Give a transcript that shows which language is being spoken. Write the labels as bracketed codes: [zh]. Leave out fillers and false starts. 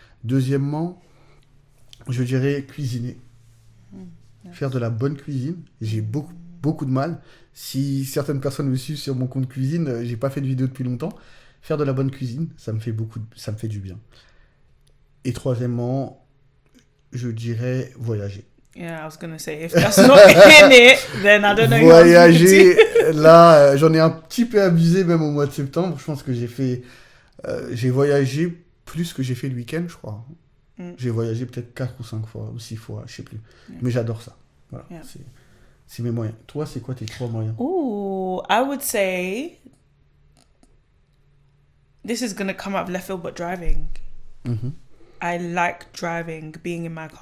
[fr] Deuxièmement, je dirais cuisiner. Faire de la bonne cuisine. J'ai beaucoup de mal. Si certaines personnes me suivent sur mon compte cuisine, j'ai pas fait de vidéo depuis longtemps. Faire de la bonne cuisine, ça me fait du bien. Et troisièmement, je dirais voyager. [en] Yeah, I was gonna say, if that's not in it, then I don't know. [fr] Voyager, là, j'en ai un petit peu abusé même au mois de septembre. Je pense que j'ai voyagé plus que j'ai fait le week-end, je crois. J'ai voyagé peut-être 4 ou 5 fois, ou 6 fois, je sais plus. Mais j'adore ça. Voilà, c'est mes moyens. Toi, c'est quoi tes 3 moyens? [en] Ooh, I would say, this is gonna come out of left field, but driving. I like driving, being in my car.